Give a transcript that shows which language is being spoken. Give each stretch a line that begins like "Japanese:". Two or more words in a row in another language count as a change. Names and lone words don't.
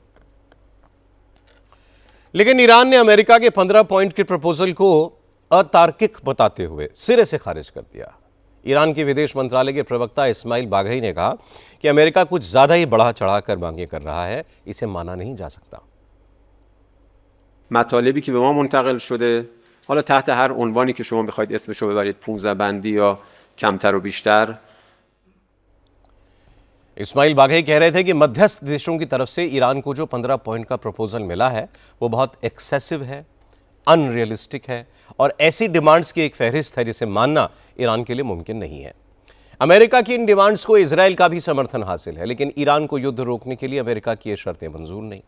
Hindi: लेकिन ईरान ने अमेरिका के 15 पॉइंट के प्रपोजल को अतार्किक बताते हुए सिरे से खारिज कर दिया। ईरान के विदेश मंत्रालय के प्रवक्ता इस्माइल बाघई ने कहा कि अमेरिका कुछ ज्यादा ही बढ़ा चढ़ाकर मांगे कर रहा है, इसे माना नहीं जा सकता।
Persian: مطالبی که به ما منتقل شده، حالا تحت هر عنوانی که شما بخواید اسمشو ببرید، 15 بندی یا کمتر و بیشتر،
Hindi: इस्माइल बाघई कह रहे थे कि मध्यस्थ देशों की तरफ से ईरान को जो 15 पॉइंट का प्रपोजल मिला है वो बहुत एक्सेसिव है, अनरियलिस्टिक है और ऐसी डिमांड्स की एक फहरिस्त है जिसे मानना ईरान के लिए मुमकिन नहीं है। अमेरिका की इन डिमांड्स को इजराइल का भी समर्थन हासिल है, लेकिन ईरान को युद्ध रोकने के लिए अमेरिका की ये शर्तें मंजूर नहीं।